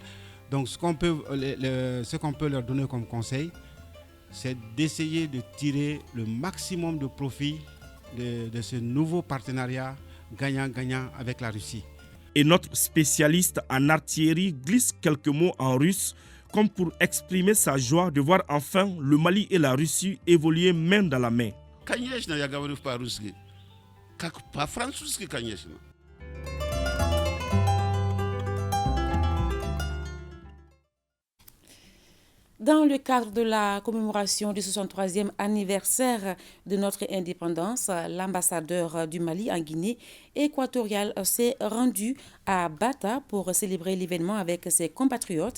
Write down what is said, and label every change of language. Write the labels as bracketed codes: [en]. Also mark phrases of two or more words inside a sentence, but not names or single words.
[fr] Donc ce qu'on peut leur donner comme conseil, c'est d'essayer de tirer le maximum de profit de ce nouveau partenariat gagnant-gagnant avec la Russie. Et notre spécialiste en artillerie glisse quelques mots en russe comme pour exprimer sa joie de voir enfin le Mali et la Russie évoluer main dans la main. [ru] Конечно, я говорю по-русски. Как по-французски, конечно. [fr] Dans le cadre de la commémoration du 63e anniversaire de notre indépendance, l'ambassadeur du Mali en Guinée équatoriale s'est rendu à Bata pour célébrer l'événement avec ses compatriotes.